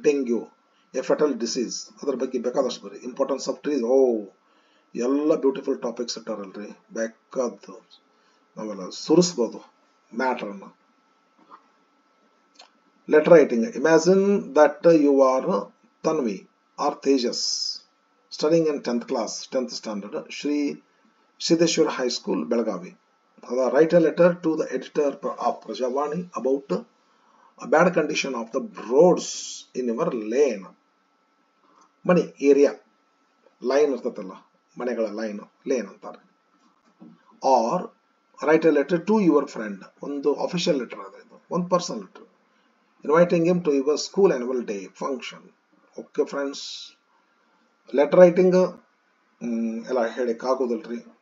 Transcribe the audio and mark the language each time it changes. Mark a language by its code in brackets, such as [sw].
[en] dengue a fatal disease, [kn] ಅದ್ರ ಬಗ್ಗೆ ಬೇಕಾದಷ್ಟು ಬರಿ. ಇಂಪಾರ್ಟೆನ್ಸ್ ಆಫ್ ಟ್ರೀಸ್, ಎಲ್ಲ ಬ್ಯೂಟಿಫುಲ್ ಟಾಪಿಕ್ಸ್ ಇಟ್ಟಾರಲ್ರಿ, ಬೇಕಾದ್ದು ನಾವೆಲ್ಲ ಸುರಿಸ್ಬೋದು ಮ್ಯಾಟರ್ನ. [en] Letter writing, imagine that you are Tanvi or Tejas studying in 10th class, 10th standard, Shri Siddeshwara high school, Belagavi. Write a letter to the editor of Prajavani about a bad condition of the roads in your lane. [kn] ಮನೆ area, line ಇರ್ತದಲ್ಲ, ಮನೆಗಳ line lane ಅಂತಾರೆ. [en] or write a letter to your friend, [kn] ಒಂದು official letter ಅದ, ಇದು ಒಂದು personal letter. [en] Inviting him to your school annual day function. Okay friends, [kn] letter writing ಎಲ್ಲ ಹೇಳಿಕ್ಕಾಗೋದಿಲ್ರಿ.